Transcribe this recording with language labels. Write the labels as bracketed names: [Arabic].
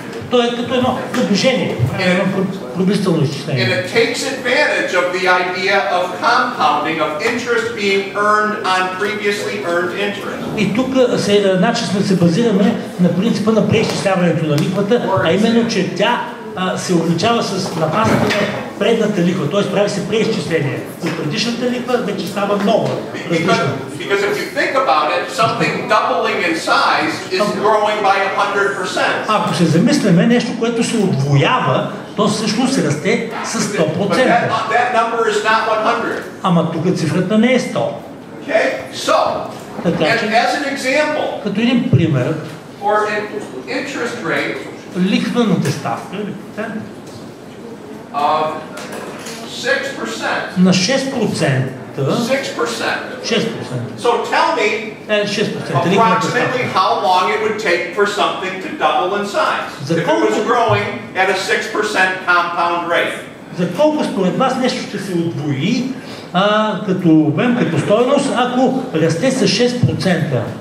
[Bulgarian] То е като едно приближение, едно приблизително изчисление. [English] And it takes advantage of the idea of compounding, of interest being earned on previously earned interest. [Bulgarian] И тук се базираме на принципа на преизчисляването на лихвата, а именно, че тя се увеличава с напасата на предната лихва, т.е. прави се преизчисление. И предишната лихва вече става много различна. [English] Because if you think about it, something doubling in size is growing by 100%. [Bulgarian] Ако се замислиме, нещо, което се удвоява, то всъщност се расте с 100%. [English] That number is not 100. [Bulgarian] Ама тук цифрата не е 100. [English] Okay? So, as an example, [Bulgarian] като един пример, [English] for an interest rate [Bulgarian] лихвената ставка [English] of 6%. [Bulgarian] На 6%. [English] 6%. [Bulgarian] 6%. [English] So tell me [Bulgarian] 6%. [English] approximately how long it would take for something to double in size if it was growing at a 6% compound rate. [Bulgarian] За колко според вас нещо ще се удвои като обем, като стойност, ако расте с 6%?